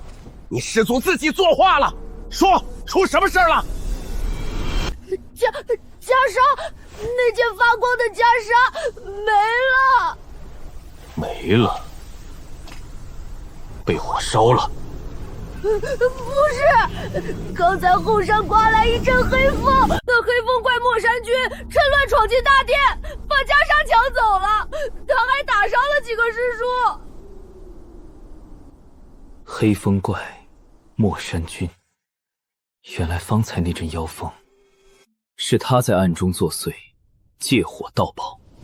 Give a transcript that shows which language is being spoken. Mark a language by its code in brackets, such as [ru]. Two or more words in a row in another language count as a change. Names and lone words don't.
[zh] 你師祖自己作畫了，說出什麼事了？袈裟，那件發光的袈裟沒了。沒了？被火燒了？不是，剛才後山颳來一陣黑風，那黑風怪莫山君趁亂闖進大殿，把袈裟搶走了，他還打傷了幾個師叔。黑風怪，莫山君，原來方才那陣妖風，是他在暗中作祟，借火盜寶。